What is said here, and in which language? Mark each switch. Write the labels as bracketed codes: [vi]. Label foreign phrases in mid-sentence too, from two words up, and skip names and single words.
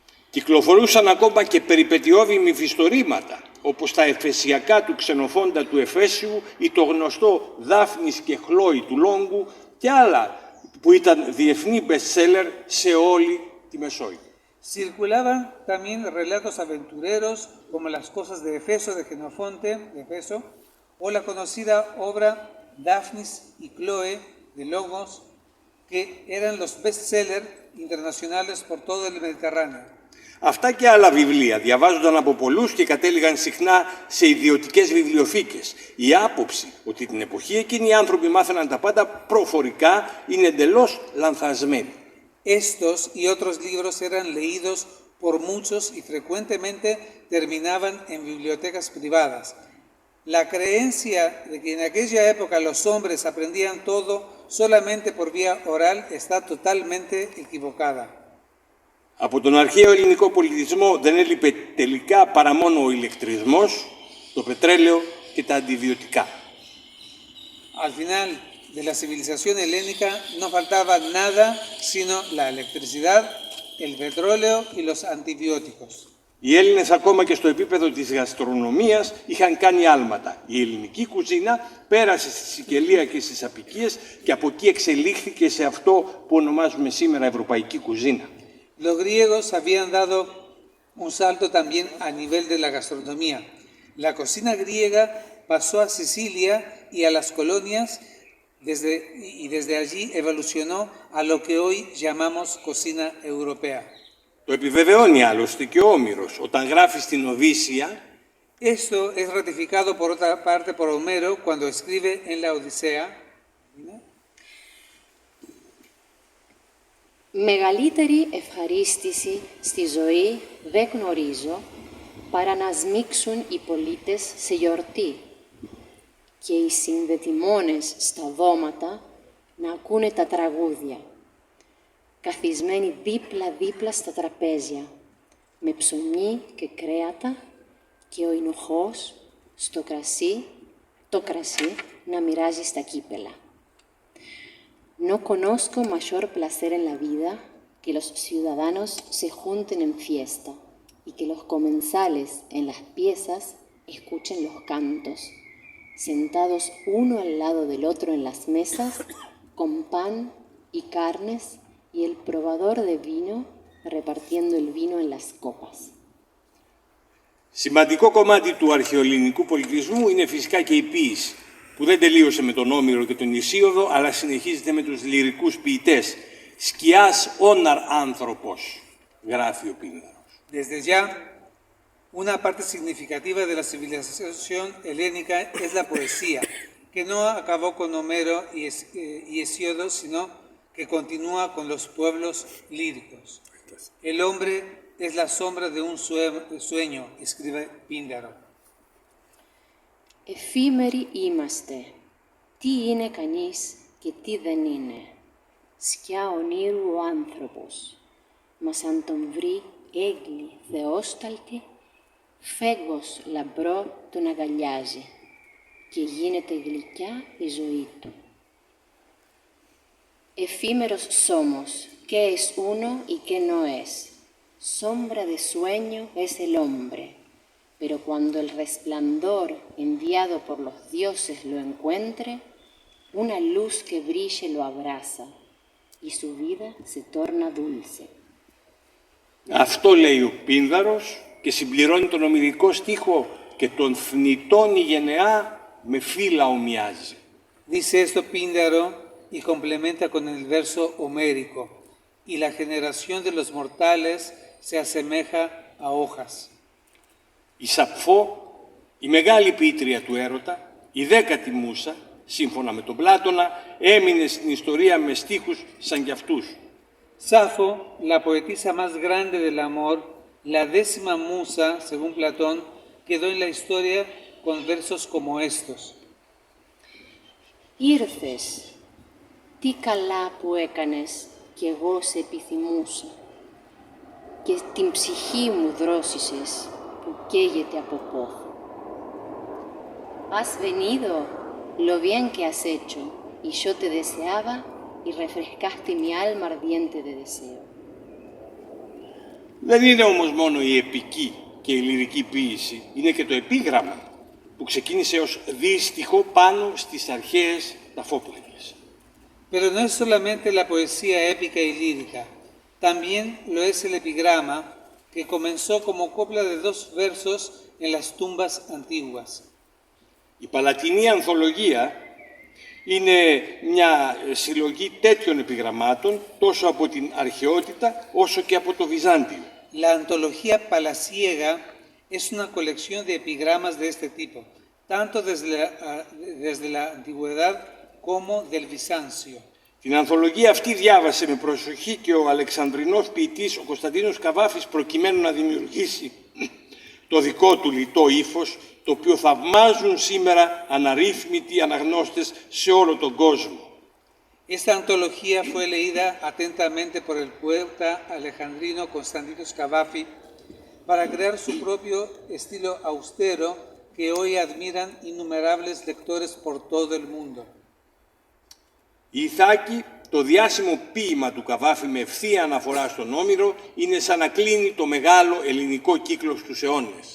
[el] Κυκλοφορούσαν ακόμα και περιπετειώδη μυθιστορήματα, όπως τα εφεσιακά του Ξενοφόντα του Εφέσιου ή το γνωστό Δάφνης και Χλόη του Λόγκου και άλλα που ήταν διεθνή best-seller σε όλη τη Μεσόγειο. [es] Circulaban también relatos aventureros como Las cosas de Efeso de Xenofonte de Efeso o la conocida obra Daphnis y Chloe de Logos, que eran los best-sellers internacionales por todo el Mediterráneo. [el] Αυτά και άλλα βιβλία διαβάζονταν από πολλούς και κατέληγαν συχνά σε ιδιωτικές βιβλιοθήκες. Η άποψη ότι την εποχή εκείνη οι άνθρωποι μάθαιναν τα πάντα προφορικά είναι εντελώς λανθασμένη. [es] Estos y otros libros eran leídos por muchos y frecuentemente terminaban en bibliotecas privadas. La creencia de que en aquella época los hombres aprendían todo solamente por vía oral está totalmente equivocada. [el] Από τον αρχαίο ελληνικό πολιτισμό δεν έλειπε τελικά παρά μόνο ο ηλεκτρισμός, το πετρέλαιο και τα αντιβιωτικά. [es] Al final de la civilización helénica no faltaba nada sino la electricidad, el petróleo y los antibióticos. [el] Οι Έλληνες ακόμα και στο επίπεδο της γαστρονομίας είχαν κάνει άλματα. Η ελληνική κουζίνα πέρασε στη Σικελία και στις Απικίες και από εκεί εξελίχθηκε σε αυτό που ονομάζουμε σήμερα ευρωπαϊκή κουζίνα. [es] Los griegos habían dado un salto también a nivel de la gastronomía. La cocina griega pasó a Sicilia y a las colonias y desde allí evolucionó a lo que hoy llamamos cocina europea. [el] Το επιβεβαιώνει άλλωστε και ο Όμηρος όταν γράφει στην Οδύσσεια. [es] Esto es ratificado por otra parte por Homero cuando escribe en la Odisea. [el] Μεγαλύτερη ευχαρίστηση στη ζωή δεν γνωρίζω παρά να σμίξουν οι πολίτες σε γιορτή και οι συνδετημόνες στα δώματα να ακούνε τα τραγούδια, καθισμένοι δίπλα-δίπλα στα τραπέζια, με ψωμί και κρέατα και ο εινοχός στο κρασί, το κρασί να μοιράζει στα κύπελα. [es] No conozco mayor placer en la vida que los ciudadanos se junten en fiesta y que los comensales en las piezas escuchen los cantos, sentados uno al lado del otro en las mesas, con pan y carnes y el probador de vino repartiendo el vino en las copas. [el] Σημαντικό κομμάτι του αρχαιοελληνικού πολιτισμού είναι φυσικά και η ποίηση, που δεν τελείωσε με τον Όμηρο και τον Ησίοδο, αλλά συνεχίζεται με τους λυρικούς ποιητές. «Σκιάς όναρ άνθρωπος», γράφει ο Πίνδαρος. [es] Desde ya, una parte significativa de la civilización helénica es la poesía, que no acabó con Homero y Hesíodo, sino que continúa con los pueblos líricos. El hombre es la sombra de un sueño, escribe Píndaro. [el] Εφήμεροι είμαστε. Τι είναι κανείς και τι δεν είναι. Σκιά ονείρου ο άνθρωπος. Μας αν τον βρει έγκλη θεόσταλτη, φέγγος λαμπρό τον αγκαλιάζει και γίνεται γλυκιά η ζωή του. [es] Efímeros somos, que es uno y que no es. Sombra de sueño es el hombre, pero cuando el resplandor enviado por los dioses lo encuentre, una luz que brille lo abraza y su vida se torna dulce. [el] Αυτό λέει ο Πίνδαρος και συμπληρώνει τον ομηρικό στίχο «Και τον θνητόν η γενεά με φύλλα ομοιάζει». [es] Dice esto Píndaro y complementa con el verso homérico, y la generación de los mortales se asemeja a hojas. [el] Η Σαπφό, η μεγάλη ποιήτρια του έρωτα, η 10η Μούσα, σύμφωνα με τον Πλάτωνα, έμεινε στην ιστορία με στίχους σαν κι αυτούς. [es] Safo, la poetisa más grande del amor, la 10ª musa, según Platón, quedó en la historia con versos como estos. [el] Ήρθες, τι καλά που έκανες κι εγώ σε επιθυμούσα και την ψυχή μου δρόσισες που καίγεται από πόθο. [es] Has venido, lo bien que has hecho, y yo te deseaba y refrescaste mi alma ardiente de deseo. [el] Δεν είναι όμως μόνο η επική και η λυρική ποίηση, είναι και το επίγραμμα που ξεκίνησε ως δύστιχο πάνω στις αρχαίες ταφόπλαιγες. [es] Pero no es solamente la poesía épica y lírica, también lo es el epigrama, que comenzó como copla de 2 versos en las tumbas antiguas. [el] Η Παλατινή Ανθολογία είναι μια συλλογή τέτοιων επιγραμμάτων τόσο από την αρχαιότητα όσο και από το Βυζάντιο. [es] La antología palaciega es una colección de epigramas de este tipo, tanto desde la antigüedad como del Bizancio. [el] Την ανθολογία αυτή διάβασε με προσοχή και ο Αλεξανδρινός ποιητής ο Κωνσταντίνος Καβάφης προκειμένου να δημιουργήσει το δικό του λιτό ύφος, το οποίο θαυμάζουν σήμερα αναρρύθμιτοι αναγνώστες σε όλο τον κόσμο. [es] Esta antología fue leída atentamente por el poeta alejandrino Constantinos Cavafi para crear su propio estilo austero que hoy admiran innumerables lectores por todo el mundo. [el] Η Ιθάκη, το διάσημο ποίημα του Καβάφη με ευθεία αναφορά στον Όμηρο, είναι σαν να κλείνει το μεγάλο ελληνικό κύκλο στους αιώνες.